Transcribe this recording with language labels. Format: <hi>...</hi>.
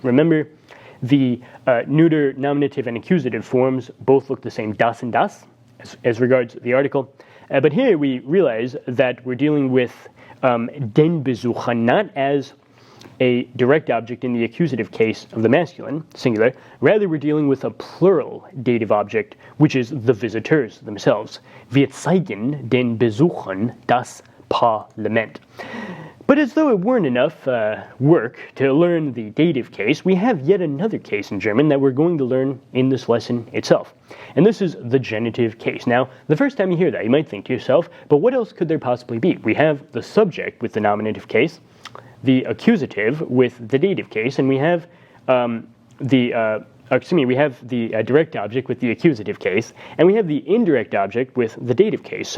<en>Remember, the neuter, nominative, and accusative forms both look the same, das and das, as regards the article. But here we realize that we're dealing with den Besucher not as a direct object in the accusative case of the masculine, singular. Rather, we're dealing with a plural dative object, which is the visitors themselves.</en> <de>Wir zeigen den Besuchern das Parlament.</de> <en>But as though it weren't enough work to learn the dative case, we have yet another case in German that we're going to learn in this lesson itself. And this is the genitive case. Now, the first time you hear that, you might think to yourself, but what else could there possibly be? We have the subject with the nominative case, the accusative with the dative case, and we have the direct object with the accusative case, and we have the indirect object with the dative case.</en>